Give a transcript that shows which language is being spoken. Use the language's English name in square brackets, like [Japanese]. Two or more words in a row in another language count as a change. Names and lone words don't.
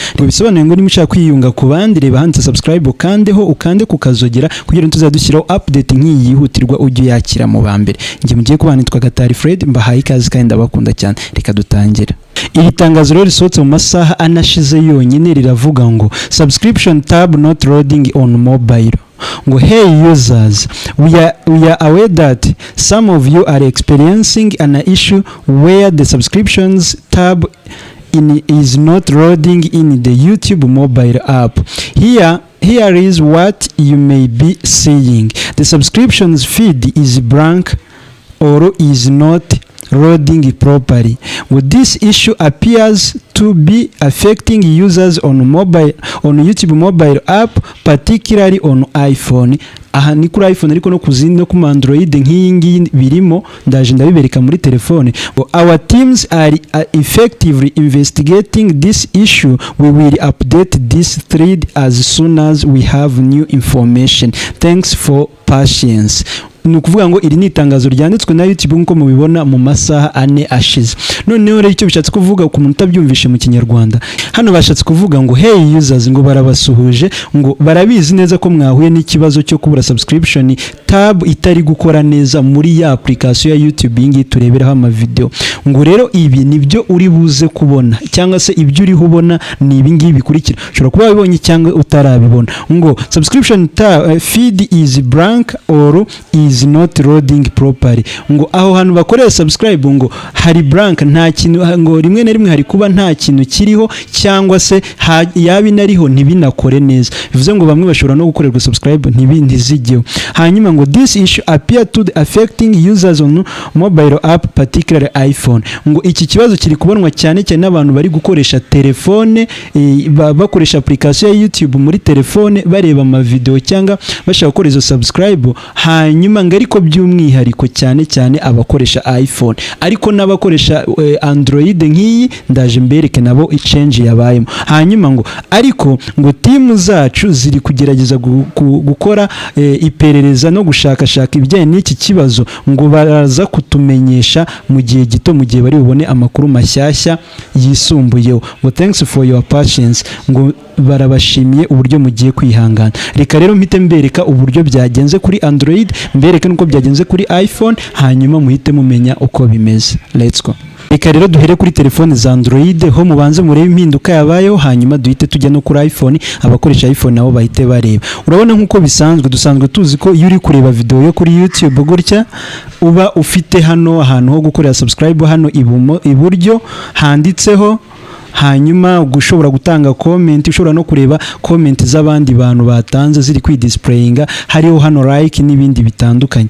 [Kinyarwanda] Bisobanuye ngo nimushaka kwiyunga ku bandi, reba handitse subscribe ukande kukazogera kugira ngo tuzadushyiraho update nk'iyi yihutirwa ujye yakira mu bambere. Ngiye mugiye kubana nitwa Gatari Fred, mbahaye ikaze kandi ndabakunda cyane. Reka dutangire. Iri tangazo rero risohotse mu masaha anashize yonyine riravuga ngo [English] subscription tab not loading on mobile. Ngo hey users, we are aware that some of you are experiencing an issue where the subscriptions tab is not loading in the YouTube mobile app. Here is what you may be seeing. The subscriptions feed is blank or is not loading properly. Well, this issue appears to be affecting users on YouTube mobile app, particularly on iPhone. [Kinyarwanda] Aha ni kuri iPhone ariko no kuzindi no ku Android nk'iyi ngiyi birimo, ndaje ndabibereka muri telefone. [English] Our teams are effectively investigating this issue. We will update this thread as soon as we have new information. Thanks for patience. [Kinyarwanda] Ni ukuvuga ngo iri ni itangazo ryanditswe na YouTube nk'uko mubibona mu masaha 4 ashize. Noneho rero icyo bishatse kuvuga ku muntu utabyumvishe mu kinyarwanda, hano bashatse kuvuga ngo [English] hey users, [Kinyarwanda] ngo barabasuhuje, ngo barabizi neza ko mwahuye n'ikibazo cyo kubura [English] subscription tab [Kinyarwanda] itari gukora neza muri ya application ya YouTube ingi tureberaho ama video. Ngo rero ibi nibyo uri buze kubona cyangwa se ibyo uri hubona ni ibi ngibi bikurikira. Ushobora kuba wabibonye cyangwa utarabibona. [English] Ngo subscription tab feed is blank or is not loading properly. [Kinyarwanda] Ngo aho hantu bakorera subscribe ngo hari blank, nta kintu, ngo rimwe na rimwe hari kuba nta kintu kiriho cyangwa se yabi nariho ntibinakore neza. Bivuze ngo bamwe bashobora no gukorerwa subscribe ntizijyeho. [English] Hanyuma ngo this issue appear to affecting users on mobile app, particularly iPhone. [Kinyarwanda] Ngo iki kibazo kiri kubonwa cyane cyane n'abantu bari gukoresha telefone, bakoresha application ya YouTube muri telefone bareba ama video cyangwa bashaka gukora izo subscribe. Hanyuma ngo ariko by'umwihariko cyane abakoresha iPhone, ariko n'abakoresha Android nk'iyi ndaje mbereke nabo change yabayemo. Hanyuma ngo ariko ngo timu zacu ziri kugerageza gukora iperereza no gushakashaka ibijyanye n'iki kibazo, ngo baraza kutumenyesha mu gihe gito, mu gihe bari bubone amakuru mashyashya yisumbuyeho. [English] Ngo thanks for your patience, [Kinyarwanda] ngo barabashimiye uburyo mugiye kwihangana. Reka rero mpite mbereka uburyo byagenze kuri Android, mbereke nuko byagenze kuri iPhone, hanyuma muhite mumenya uko bimeze. [English] Let's go. [Kinyarwanda] Reka rero duhere kuri telefone za Android ho mubanze murebe impinduka yabayeho, hanyuma duhite tujya no kuri iPhone, abakoresha iPhone nabo bahite bareba. Urabona nkuko dusanzwe tuzi ko iyo uri kureba video yo kuri YouTube gutya uba ufite hano ahantu ho gukorera subscribe, hano iburyo handitseho, hanyuma ushobora gutanga comment, ushobora no kureba comment z'abandi bantu batanze ziri kwidisplayinga, hariho hano like n'ibindi bitandukanye.